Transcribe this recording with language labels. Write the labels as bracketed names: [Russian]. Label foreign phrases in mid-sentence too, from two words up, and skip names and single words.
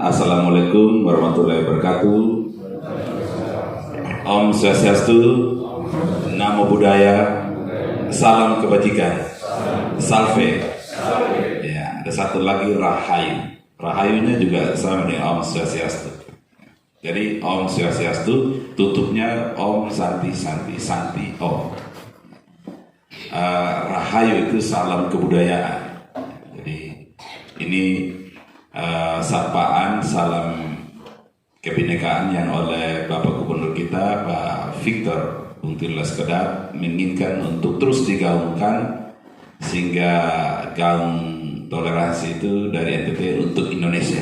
[Arabic] السلام عليكم ورحمة الله وبركاته. [Indonesian] Om Swastiastu, [Pali] Namo Buddhaya, [Indonesian] salam kebajikan, salve. Ya, ada satu lagi Rahayu. Rahayunya juga sama dengan Om Swastiastu. Jadi Om Swastiastu tutupnya Om Santi Santi Santi Om. Rahayu itu salam kebudayaan. Jadi ini sapaan salam kebinekaan yang oleh Bapak Gubernur kita Pak Victor Bungtil Leskedar menginginkan untuk terus digaungkan sehingga gaung toleransi itu dari NTT untuk Indonesia.